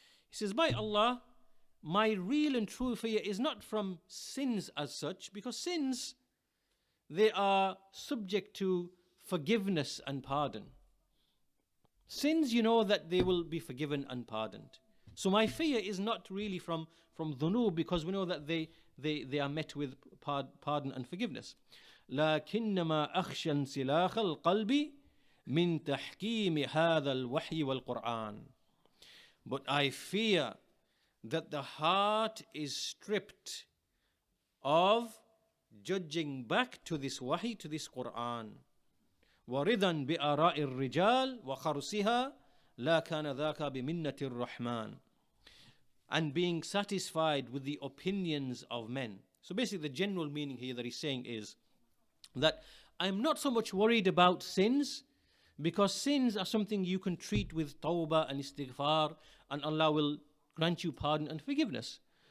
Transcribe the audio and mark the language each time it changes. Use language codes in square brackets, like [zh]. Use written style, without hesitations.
[en] He says, by Allah, my real and true fear is not from sins as such, because sins, they are subject to forgiveness and pardon. Sins, you know that they will be forgiven and pardoned. So my fear is not really from dhunub, because we know that they are met with pardon and forgiveness. [ar] لكنما أخشى انسلاخ القلب من تحكيم هذا الوحي والقرآن. [en] But I fear that the heart is stripped of judging back to this wahi, to this Quran. [ar] ورضا بآراء الرجال وخرسها لا كان ذاك بمنة الرحمن. [en] And being satisfied with the opinions of men. So basically the general meaning here that he's saying is that I'm not so much worried about sins, because sins are something you can treat with tawbah and istighfar, and Allah will grant you pardon and forgiveness.